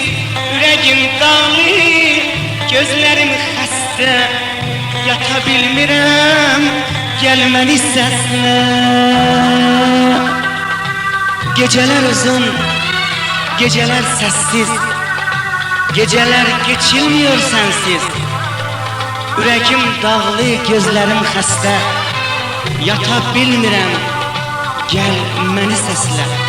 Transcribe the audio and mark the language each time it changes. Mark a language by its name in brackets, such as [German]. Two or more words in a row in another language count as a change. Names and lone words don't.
[Turkish] Yüreğim dağlı, gözlerim [Azerbaijani] xəstə, yata bilmirəm, [Turkish] gelmeni sesle. Geceler uzun, geceler sessiz, geceler geçilmiyor sensiz. [Azerbaijani] Ürəkim dağlı, gözlərim xəstə, yata bilmirəm, gəl məni səslə.